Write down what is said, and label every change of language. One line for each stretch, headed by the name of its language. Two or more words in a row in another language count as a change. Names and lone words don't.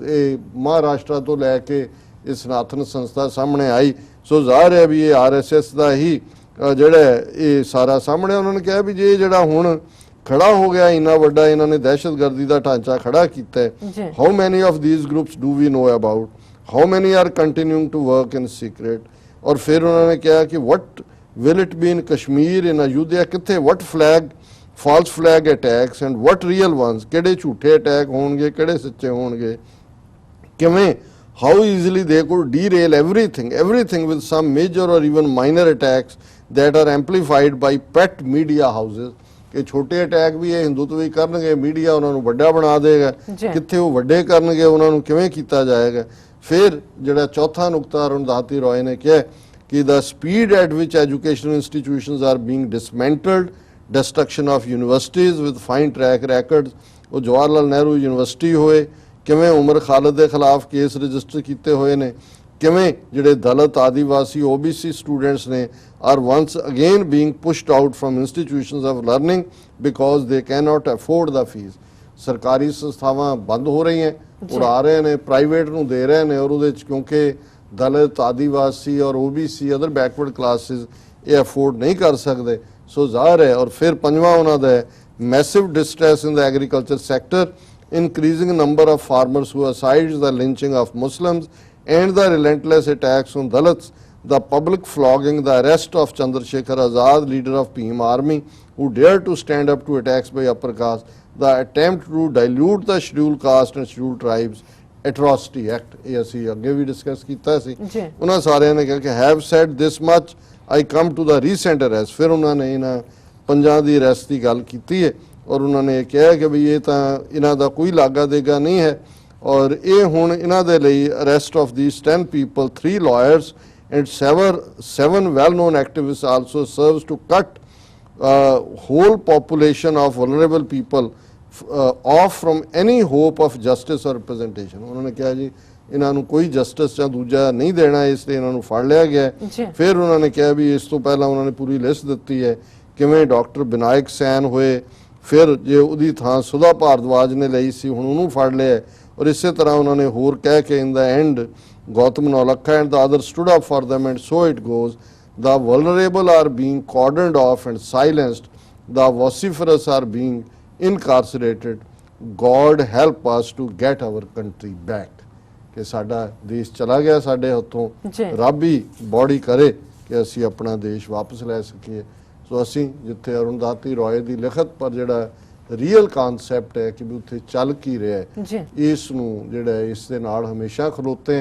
Punjabi: ਇਹ ਮਹਾਰਾਸ਼ਟਰ ਤੋਂ ਲੈ ਕੇ ਇਹ ਸਨਾਤਨ ਸੰਸਥਾ ਸਾਹਮਣੇ ਆਈ। ਸੋ ਜ਼ਾਹਰ ਹੈ ਵੀ ਇਹ RSS ਦਾ ਹੀ ਜਿਹੜਾ ਇਹ ਸਾਰਾ ਸਾਹਮਣੇ। ਉਹਨਾਂ ਨੇ ਕਿਹਾ ਵੀ ਜੇ ਜਿਹੜਾ ਹੁਣ ਖੜਾ ਹੋ ਗਿਆ ਇੰਨਾ ਵੱਡਾ ਇਹਨਾਂ ਨੇ ਦਹਿਸ਼ਤਗਰਦੀ ਦਾ ਢਾਂਚਾ ਖੜਾ ਕੀਤਾ ਹੈ।
English: how many of these groups do we know about, how many are continuing to work in secret.
Punjabi: ਔਰ ਫਿਰ ਉਹਨਾਂ ਨੇ ਕਿਹਾ ਕਿ
English: what will it be in Kashmir, in Ayodhya, ਕਿੱਥੇ what flag false flag attacks and what real ones,
Punjabi: ਕਿਹੜੇ ਝੂਠੇ ਅਟੈਕ ਹੋਣਗੇ ਕਿਹੜੇ ਸੱਚੇ ਹੋਣਗੇ, ਕਿਵੇਂ
English: how easily they could derail everything with some major or even minor attacks that are amplified by pet media houses।
Punjabi: ਕਿ ਛੋਟੇ ਅਟੈਕ ਵੀ ਇਹ ਹਿੰਦੂਤਵ ਹੀ ਕਰਨਗੇ, ਮੀਡੀਆ ਉਹਨਾਂ ਨੂੰ ਵੱਡਾ ਬਣਾ ਦੇਗਾ, ਕਿੱਥੇ ਉਹ ਵੱਡੇ ਕਰਨਗੇ ਉਹਨਾਂ ਨੂੰ ਕਿਵੇਂ ਕੀਤਾ ਜਾਏਗਾ। ਫਿਰ ਜਿਹੜਾ ਚੌਥਾ ਨੁਕਤਾ ਅਰੁੰਧਾਤੀ ਰॉय ਨੇ ਕਿਹਾ ਕਿ
English: the speed at which educational institutions are being dismantled, destruction of universities with fine track records,
Punjabi: ਉਹ ਜਵਾਹਰ ਲਾਲ ਨਹਿਰੂ ਯੂਨੀਵਰਸਿਟੀ ਹੋਏ, ਕਿਵੇਂ ਉਮਰ ਖਾਲਦ ਦੇ ਖਿਲਾਫ ਕੇਸ ਰਜਿਸਟਰ ਕੀਤੇ ਹੋਏ ਨੇ, ਕਿਵੇਂ ਜਿਹੜੇ ਦਲਿਤ ਆਦੀਵਾਸੀ OBC ਸਟੂਡੈਂਟਸ ਨੇ
English: are once again being pushed out from institutions of learning because they cannot afford the fees।
Punjabi: ਸਰਕਾਰੀ ਸੰਸਥਾਵਾਂ ਬੰਦ ਹੋ ਰਹੀਆਂ, ਉਡਾ ਰਹੇ ਨੇ, ਪ੍ਰਾਈਵੇਟ ਨੂੰ ਦੇ ਰਹੇ ਨੇ ਔਰ ਉਹਦੇ ਚ ਕਿਉਂਕਿ ਦਲਿਤ ਆਦੀਵਾਸੀ ਔਰ OBC
English: other backward classes
Punjabi: ਇਹ ਅਫੋਰਡ ਨਹੀਂ ਕਰ ਸਕਦੇ। ਸੋ ਜ਼ਾਹਰ ਹੈ। ਔਰ ਫਿਰ ਪੰਜਵਾਂ ਉਹਨਾਂ ਦਾ
English: massive distress in the agriculture sector, increasing number of farmers suicides, the lynching of Muslims and the relentless attacks on Dalits, the public flogging, the arrest of Chandrasekhar Azad, leader of Bhim Army, who dared to stand up to attacks by upper caste, the attempt to dilute the scheduled caste and scheduled tribes, atrocity act।
Punjabi: ਇਹ ਅਸੀਂ ਅੱਗੇ ਵੀ ਡਿਸਕਸ ਕੀਤਾ ਸੀ। ਉਹਨਾਂ ਸਾਰਿਆਂ ਨੇ ਕਿਹਾ ਕਿ
English: have said this much, I come to the recent arrest।
Punjabi: ਫਿਰ ਉਹਨਾਂ ਨੇ ਇਹਨਾਂ ਪੰਜਾਂ ਦੀ ਅਰੈਸਟ ਦੀ ਗੱਲ ਕੀਤੀ ਹੈ ਔਰ ਉਹਨਾਂ ਨੇ ਕਿਹਾ ਕਿ ਵੀ ਇਹ ਤਾਂ ਇਹਨਾਂ ਦਾ ਕੋਈ ਲਾਗਾ ਦੇਗਾ ਨਹੀਂ ਹੈ ਔਰ ਇਹ ਹੁਣ ਇਹਨਾਂ ਦੇ ਲਈ
English: arrest of these 10 people, 3 lawyers and 7 well-known activists also serves to cut whole population of vulnerable people off from any hope of justice or representation।
Punjabi: ਉਹਨਾਂ ਨੇ ਕਿਹਾ ਜੀ ਇਹਨਾਂ ਨੂੰ ਕੋਈ ਜਸਟਿਸ ਜਾਂ ਦੂਜਾ ਨਹੀਂ ਦੇਣਾ, ਇਸ ਲਈ ਇਹਨਾਂ ਨੂੰ ਫੜ ਲਿਆ ਗਿਆ। ਫਿਰ ਉਹਨਾਂ ਨੇ ਕਿਹਾ ਵੀ ਇਸ ਤੋਂ ਪਹਿਲਾਂ ਉਹਨਾਂ ਨੇ ਪੂਰੀ ਲਿਸਟ ਦਿੱਤੀ ਹੈ ਕਿਵੇਂ ਡਾਕਟਰ ਵਿਨਾਇਕ ਸੈਨ ਹੋਏ, ਫਿਰ ਜੇ ਉਹਦੀ ਥਾਂ ਸੁਧਾ ਭਾਰਦਵਾਜ ਨੇ ਲਈ ਸੀ ਹੁਣ ਉਹਨੂੰ ਫੜ ਲਿਆ ਔਰ ਇਸੇ ਤਰ੍ਹਾਂ ਉਹਨਾਂ ਨੇ ਹੋਰ ਕਹਿ ਕੇ
English: in the end Gautam Navlakha and the other stood up for them and so it goes, the vulnerable are being cordoned off and silenced, the vociferous are being incarcerated, God help us to get our country back।
Punjabi: ਕਿ ਸਾਡਾ ਦੇਸ਼ ਚਲਾ ਗਿਆ ਸਾਡੇ ਹੱਥੋਂ, ਰੱਬ ਹੀ ਬੋੜੀ ਕਰੇ ਕਿ ਅਸੀਂ ਆਪਣਾ ਦੇਸ਼ ਵਾਪਸ ਲੈ ਸਕੀਏ। ਸੋ ਅਸੀਂ ਜਿੱਥੇ ਅਰੁੰਧਾਤੀ ਰॉय ਦੀ ਲਿਖਤ ਪਰ ਜਿਹੜਾ
English: real concept
Punjabi: ਹੈ ਕਿ ਵੀ ਉੱਥੇ ਚੱਲ ਕੀ ਰਿਹਾ ਹੈ, ਇਸ ਨੂੰ ਜਿਹੜਾ ਇਸ ਦੇ ਨਾਲ ਹਮੇਸ਼ਾ ਖਲੋਤੇ।